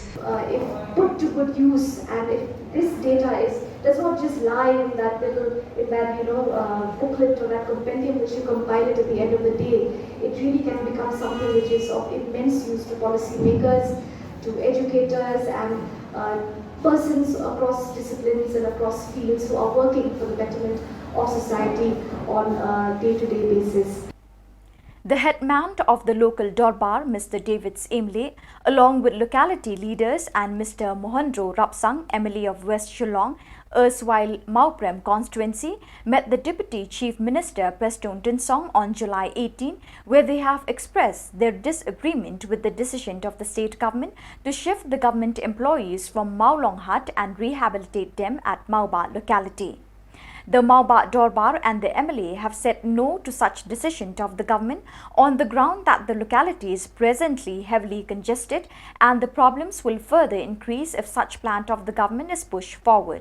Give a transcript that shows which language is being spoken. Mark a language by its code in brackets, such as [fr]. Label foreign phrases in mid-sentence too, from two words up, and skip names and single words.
[en] If put to good use, and if this data does not just lie in that booklet or that compendium which you compiled at the end of the day, it really can become something which is of immense use to policy makers, to educators and persons across disciplines and across fields who are working for the betterment of society on a day-to-day basis. The headman of the local Dorbar, Mr. David Imle, along with locality leaders and Mr. Mohandro Rapsang, MLA of West Shillong, erstwhile Mauprem constituency, met the Deputy Chief Minister Preston Tinsong on July 18, where they have expressed their disagreement with the decision of the state government to shift the government employees from Maulonghat and rehabilitate them at Mauba locality. The Mauba Dorbar and the MLA have said no to such decision of the government on the ground that the locality is presently heavily congested and the problems will further increase if such plan of the government is pushed forward.